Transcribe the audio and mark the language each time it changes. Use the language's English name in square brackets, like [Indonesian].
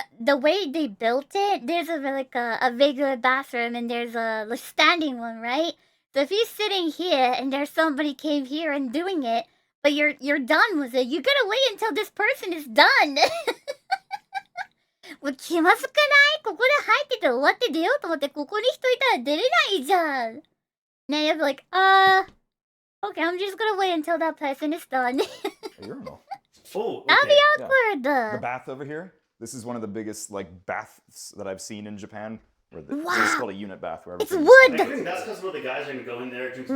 [English] The way they built it, there's a regular bathroom and there's a standing one, right? So if you're sitting here and there's somebody came here and doing it, But you're done with it. You gotta wait until this person is done. [Japanese] もう気まずくない？ここで入ってて終わって出ようと思ってここに人いたら出れないじゃん。 [English] Now you have to like, okay, I'm just gonna wait until that person is done. A urinal. Oh, That'd be Yeah. awkward. The bath over here. This is one of the biggest like baths that I've seen in Japan. Where so it's called a unit bath. Where It's everything's- wood. I think that's because the guys are gonna go in there, drink some